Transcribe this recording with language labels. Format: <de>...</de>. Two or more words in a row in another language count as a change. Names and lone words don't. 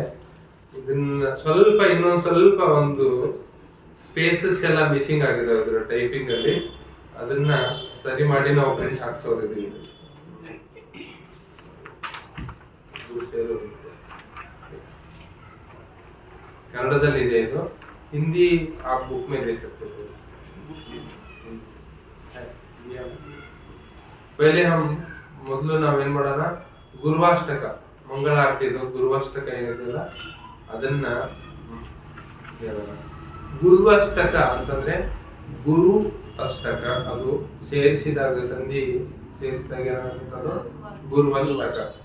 <kn>ಇದನ್ನ ಸ್ವಲ್ಪ ಇನ್ನೊಂದು ಸ್ವಲ್ಪ ಒಂದು ಸ್ಪೇಸಸ್ ಎಲ್ಲ ಮಿಸ್ಸಿಂಗ್ ಆಗಿದೆ ಅದ್ರ ಟೈಪಿಂಗ್ ಅಲ್ಲಿ, ಅದನ್ನ ಸರಿ ಮಾಡಿ ನಾವು ಪ್ರಿಂಟ್ ಹಾಕ್ಸೋದಿದ್ದೀವಿ. ಕನ್ನಡದಲ್ಲಿ ಇದೆ ಇದು, ಹಿಂದಿ ಆ ಬುಕ್ ಮೇಲೆ</kn> <hi>दे सकते हो.</hi> <kn>ಪಹಲೆ ಮೊದಲು ನಾವೇನ್ ಮಾಡೋಣ, ಗುರುವಾಷ್ಟಕ ಮಂಗಳಾರತಿದು ಗುರುವಷ್ಟಕ ಏನಿದೆಯಲ್ಲ ಅದನ್ನ ಹೇಳೋಣ. ಗುರುವಷ್ಟಕ ಅಂತಂದ್ರೆ ಗುರು ಅಷ್ಟಕ, ಅದು ಸೇರಿಸಿದಾಗ ಸಂಧಿ ಸೇರಿಸಿದಾಗ ಏನಾಗುತ್ತದು ಗುರುವಷ್ಟಕ.</kn>